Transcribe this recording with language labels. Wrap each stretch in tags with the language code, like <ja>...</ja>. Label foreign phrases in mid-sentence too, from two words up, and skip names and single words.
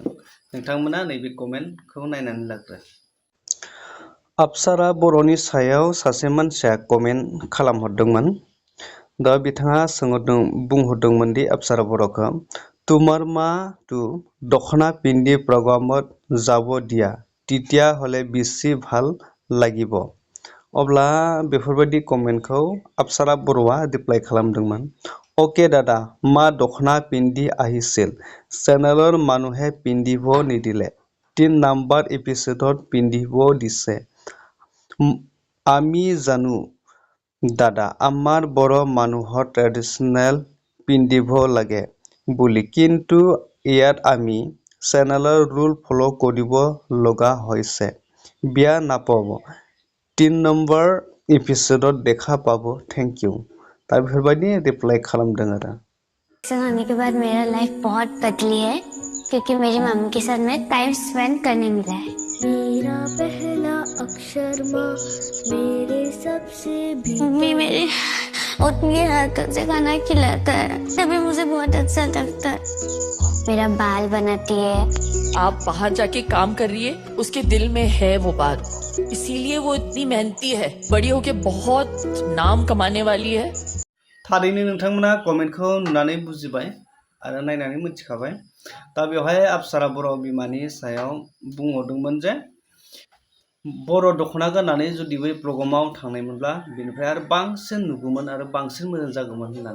<brx>नोंथांमोना नैबे कमेन्टखौ नायनानै लाग्रो। अप्सरा बर'नि सायाव सासे मानसिया कमेन्ट खालामहरदोंमोन। दा बिथाङा बुंहरदोंमोन दि</brx> <as>अप्सरा बर'खौ তোমাৰ মা তু দখনা পিন্ধি প্ৰোগ্ৰামত যাব দিয়া তেতিয়া হ'লে বেছি ভাল লাগিব।</as> <brx>अब्ला बेफोरबायदि कमेन्टखौ अप्सरा बर'आ रिप्लाइ खालामदोंमोन।</brx> <as>ওকে দাদা, মা দখনা পিন্ধি আহিছিল, চেনেলৰ মানুহে পিন্ধিব নিদিলে, 3 নম্বৰ এপিছডত পিন্ধিব দিছে। আমি জানো দাদা, আমাৰ বড়ো মানুহৰ ট্ৰেডিশনেল পিন্ধিব লাগে বুলি, কিন্তু ইয়াত আমি চেনেলৰ ৰুল ফলো কৰিব লগা হৈছে। বেয়া নাপাব, 3 নম্বৰ এপিছডত দেখা পাবা,</as> <en>thank you.</en> <brx>दा बेफोरबायदि रिप्लाइ खालामदों आरो।</brx> <hi>सिलेक्शन होने के बाद मेरा लाइफ बहुत बदली है क्योंकि मेरी मम्मी के साथ मैं</hi> <en>time spend</en> <hi>करने मिला है। मेरा पहला अक्षर माँ मेरे सबसे भी मम्मी मेरी उतनी हाथों से खाना खिलाता है तभी मुझे बहुत अच्छा लगता है। मेरा बाल बनाती है। आप बाहर जाके काम कर रही है, उसके दिल में है वो बात, इसीलिए वो इतनी मेहनती है। बड़ी होके बहुत नाम कमाने वाली है।</hi> <brx>थारैनो नोंथांमोना कमेन्टखौ नुनानै बुजिबाय आरो नायनानै मिथिखाबाय। दा बेवहाय अप्सरा बर' बिमानि सायाव बुंहरदोंमोन जे बर' दख'ना गाननानै जुदि बै प्रग्रामाव थांनायमोनब्ला बेनिफ्राय आरो बांसिन नुगौमोन आरो बांसिन मोजां जागौमोन होननानै।</brx>